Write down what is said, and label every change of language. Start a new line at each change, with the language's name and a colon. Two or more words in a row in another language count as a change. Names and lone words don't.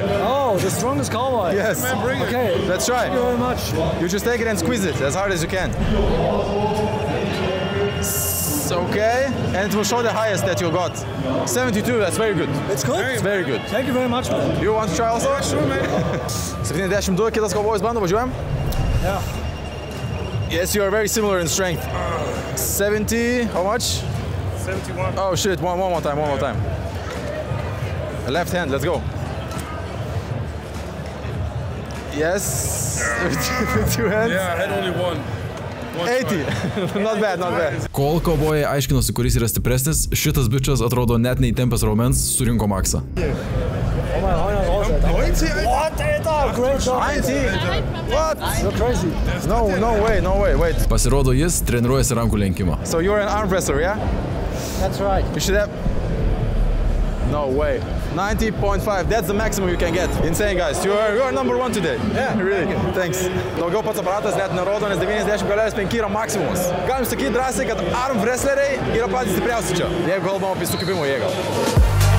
English: Oh, the strongest cowboy. Yes. Man, bring it. Okay. Let's try. Thank you very much. You just take it and squeeze it as hard as you can. Okay, and it will show the highest that you got. 72, that's very good. It's good? It's very good. Thank you very much, man. You want to try also? Yeah, sure, man.
Lithuanian: 72, kitas kaubojus bando, važiuojam?
English: Yeah. Yes, you are very similar in strength. 70, how much? 71. Oh shit, one more time. Left hand, let's go. Yes. With 2 hands. Yeah, I had only one. 80. Not bad.
Lithuanian: Kol kaubojai aiškinosi, kuris yra stipresnis, šitas bičas atrodo net neįtempęs raumens, surinko maksą.
English: Oh my God. 90? What? Alter, great job. 90? What? You're crazy. No way, wait.
Lithuanian: Pasirodo, jis treniruojasi rankų lenkimą.
English: So you're an arm wrestler, yeah? That's right. You should have... No way. 90.5, that's the maximum you can get. Insane, guys. You are number 1 today. Yeah, really. Thanks.
Lithuanian: Daugiau pats aparatas net nerodo, nes 90,5 yra maksimumas. Galim sakyti drąsiai, kad
English: arm wrestleriai
Lithuanian: yra patys stipriausi čia, jeigu kalbam apie sukibimo jėgą.